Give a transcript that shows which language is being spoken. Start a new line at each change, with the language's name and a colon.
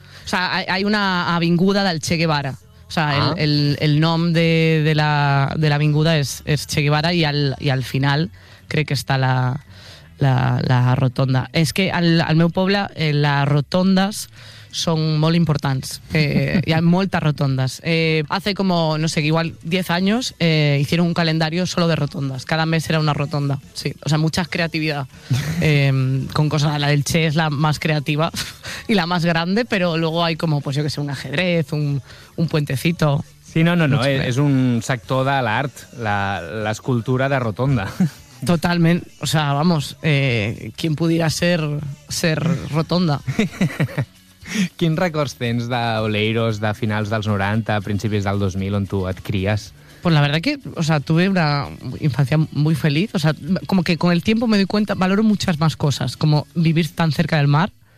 Catalan: O sigui, hi ha una avinguda del Che Guevara. O sigui, el nom de l'avinguda és Che Guevara, i al final crec que està la rotonda. És que al meu poble les rotondes són molt importants. Hi ha moltes rotondes.
Spanish: Hace como, no sé, igual 10 anys hicieron un calendario solo de rotondas. Cada mes era una rotonda. Sí. O sea, mucha creatividad. Con cosas, la del Che es la más creativa y la más grande, pero luego hay como, pues yo que sé, un ajedrez, un puentecito. Sí, no.
Catalan: És un sector de l'art, l'escultura de rotonda. Totalment.
Spanish: O sea, vamos, ¿quién pudiera ser rotonda?
Catalan: Quins records tens d'Oleiros de finals dels 90, principis del 2000, on tu et cries?
Spanish: Pues la verdad que, o sea, tuve una infancia muy feliz. O sea, como que con el tiempo me doy cuenta, valoro muchas más cosas, como vivir tan cerca del mar.